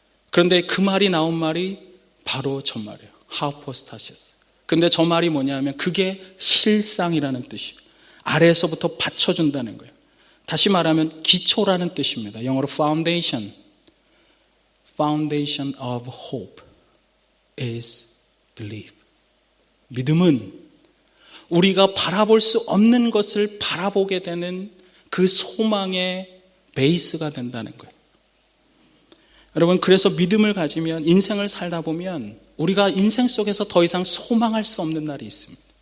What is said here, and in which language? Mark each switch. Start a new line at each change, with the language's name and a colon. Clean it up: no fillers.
Korean: 그런데 그 말이 나온 말이 바로 저 말이에요. 하포스타시스. 근데 저 말이 뭐냐면 그게 실상이라는 뜻이에요. 아래에서부터 받쳐준다는 거예요. 다시 말하면 기초라는 뜻입니다. 영어로 foundation.
English: Foundation of hope is belief.
Korean: 믿음은 우리가 바라볼 수 없는 것을 바라보게 되는 그 소망의 베이스가 된다는 거예요. 여러분 그래서 믿음을 가지면 인생을 살다 보면 우리가 인생 속에서 더 이상 소망할 수 없는 날이 있습니다.